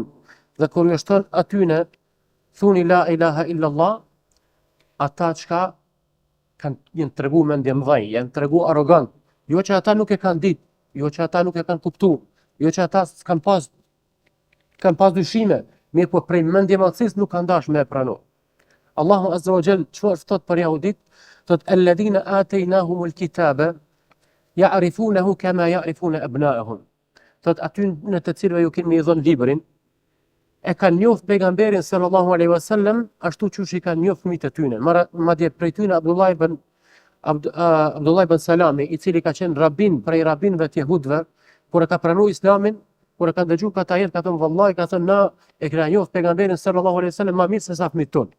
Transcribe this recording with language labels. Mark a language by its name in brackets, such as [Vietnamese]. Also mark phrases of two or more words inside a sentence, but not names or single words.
[Albanian] Dhe kur ju shton atyne thuni [Arabic] لا إله إلا الله, [Albanian] ata çka janë tregu mendje mëdhej, janë tregu arrogant. Jo që ata nuk e kanë ditë, jo që ata nuk e kanë kuptuar, jo që ata kanë pas dyshime, mirë po prej mendje madhësisë nuk kanë dash me e pranu. Allahu [Arabic] عز وجل [Albanian] çfarë thot për jahudit? [Arabic] Thot الذين آتيناهم الكتاب يعرفونه كما يعرفون أبناءهم. [Albanian] Thot aty në të cilëve ju keni dhënë librin, e kanë njoft pejgamberin [Arabic] صلى الله عليه وسلم [Albanian] ashtu siç i kanë njoft fëmijët e tyre. Madje prej tyre Abdullah ibn Salami, i cili ka qenë rabin prej rabinëve të jehudëve, kur e ka pranuar islamin, kur e ka dëgjuar këta ajet, ka thënë vallahi, ka thënë na e kena njoft pejgamberin [Arabic] صلى الله عليه وسلم [Albanian] më mirë se sa fëmijët tonë.